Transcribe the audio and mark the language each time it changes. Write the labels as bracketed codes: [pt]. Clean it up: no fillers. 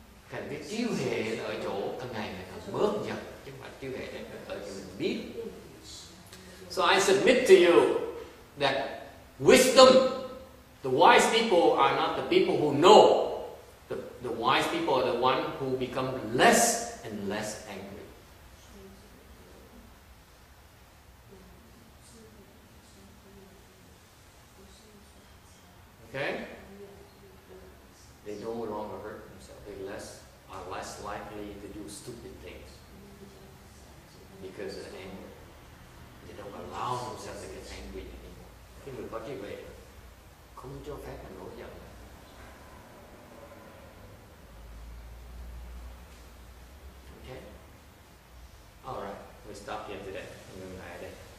[vi] Thành cái trí huệ ở chỗ càng ngày càng bớt dần, chứ không phải trí huệ ở chỗ mình biết. [en] So I submit to you that wisdom, the wise people are not the people who know. The wise people are the one who become less and less angry. Okay? They no longer hurt themselves. They are less likely to do stupid things because of anger. They don't allow themselves to get angry anymore. [vi] Cái người có trí huệ không cho phép mình nổi giận. [en] Okay? All right. We stop here today. [vi] Ngừng lại đây.